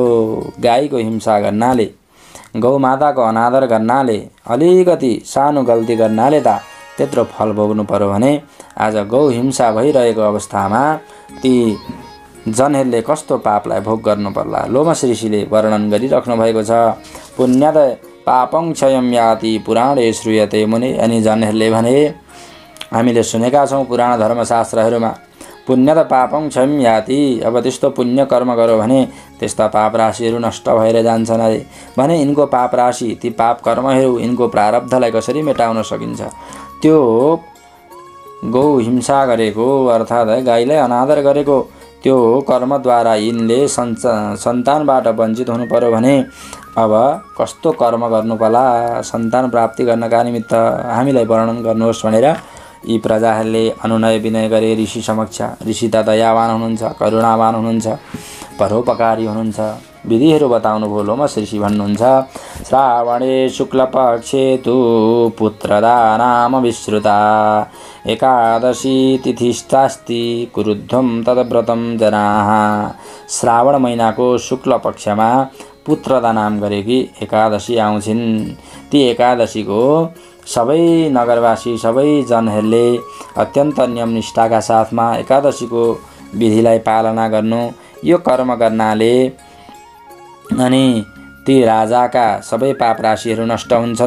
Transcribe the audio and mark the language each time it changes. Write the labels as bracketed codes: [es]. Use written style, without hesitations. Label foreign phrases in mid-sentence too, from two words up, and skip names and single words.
[ne] गाईको हिंसा गर्नाले, गौमाताको अनादर गर्नाले, अलिकति सानो गल्ती गर्नाले त त्यत्रो फल भोग्नु पर्यो भने आज गौ हिंसा भइरहेको अवस्थामा ती जनहरूले कस्तो पापलाई भोग गर्नु पर्ला। लोमस ऋषिले वर्णन गरिराख्नु भएको छ। [sa] पुण्यद पापं क्षयं याति पुराणे श्रूयते मुनि। [ne] अनि जनहरूले भने, हामीले सुनेका छौँ पुराण धर्मशास्त्रहरूमा, [sa] पुण्यद पापं क्षयं याति। [ne] अब त्यस्तो पुण्य कर्म गर्यो भने त्यस्ता पाप राशिहरू नष्ट भएर जान्छन् अरे। भने यिनको पाप राशि, ती पाप कर्महरू, यिनको प्रारब्धलाई कसरी मेटाउन सकिन्छ? त्यो गौ हिंसा गरेको अर्थात् गाईलाई अनादर गरेको त्यो कर्मद्वारा यिनले सन्तानबाट वञ्चित हुनु पर्यो भने अब कस्तो कर्म गर्नु पर्ला सन्तान प्राप्ति गर्नका निमित्त हामीलाई वर्णन गर्नुहोस् भनेर यी प्रजाहरूले अनुनय विनय गरे ऋषि समक्ष। ऋषि त दयावान हुनुहुन्छ, करुणावान हुनुहुन्छ, परोपकारी हुनुहुन्छ। विधिहरू बताउनु भयो। लोमस ऋषि भन्नुहुन्छ, [sa] श्रावणे शुक्लपक्षे तु पुत्रदानाम विश्रुता एकादशी तिथिस्तास्ति कुरुध्वं तद्व्रतं जनाः। [ne] श्रावण महिनाको शुक्ल पक्षमा पुत्रदा नाम गरेकी एकादशी आउँछिन्। ती एकादशीको सबै नगरवासी सबै जनहरूले अत्यन्त नियम निष्ठाका साथमा एकादशीको विधिलाई पालना गर्नु, यो कर्म गर्नाले अनि ती राजाका सबै पाप राशिहरू नष्ट हुन्छन्।